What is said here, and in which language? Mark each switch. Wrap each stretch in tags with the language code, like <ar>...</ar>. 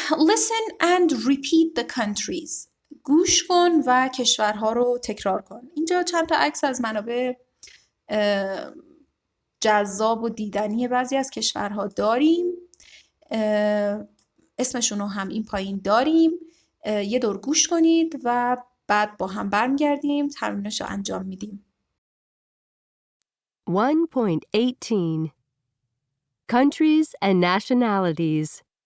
<en>listen and repeat the countries.</en> <fa>گوش کن و کشورها رو تکرار کن. اینجا چند تا عکس از منابع جذاب و دیدنی بعضی از کشورها داریم. اسمشون رو هم این پایین داریم. یه دور گوش کنید و بعد با هم برمیگردیم تمرینش رو انجام میدیم.</fa> <en>1.18 Countries and nationalities.</en>